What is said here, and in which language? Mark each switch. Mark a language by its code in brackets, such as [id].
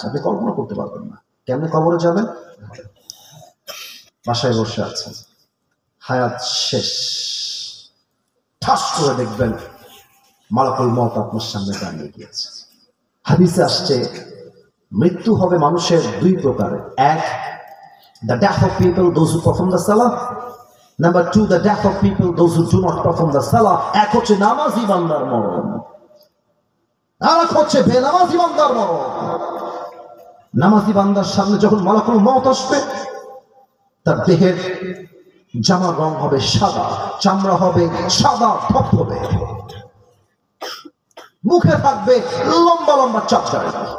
[bn] আপনি কল্পনা করতে পারবেন না। কেমনে কবরে যাবেন? বাসায় বসে আছেন, হায়াত শেষ, ঠাস করে দেখবেন মালাকুল মউত আপনার সামনে দাঁড়িয়ে গিয়েছে। হাদিসে আসছে, মৃত্যু হবে মানুষের 2 প্রকারের। [en] 1, the death of people, those who perform the salah. Number 2, the death of people, those who do not perform the salah. [bn] এক হচ্ছে নামাজি বান্দার মরণ, আর এক হচ্ছে বেনামাজি বান্দার মরণ। নামাজি বান্দার সামনে যখন মালাকুল মউত আসবে, তার দেহের জামার রং হবে সাদা, চামড়া হবে সাদা ধবধবে, মুখে থাকবে লম্বা লম্বা চাপ দাড়ি।